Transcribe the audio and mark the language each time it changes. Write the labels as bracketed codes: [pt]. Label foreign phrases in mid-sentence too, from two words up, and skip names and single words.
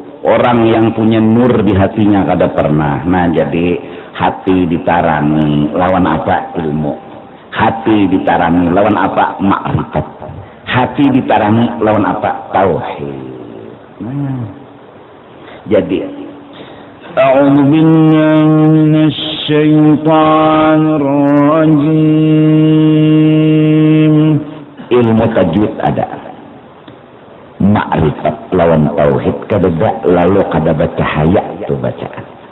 [bjn] Orang yang punya nur di hatinya kada pernah. Nah jadi hati ditarangi lawan apa? Ilmu. Hati ditarangi lawan apa? Ma'rifat. Hati ditarangi lawan apa? Tauhid. Nah jadi [ar] أعوذ بالله من الشيطان الرجيم. [bjn] Ilmu tajwid ada, ma'rifat lawan tauhid kada lalu kada bercahaya itu bacaan.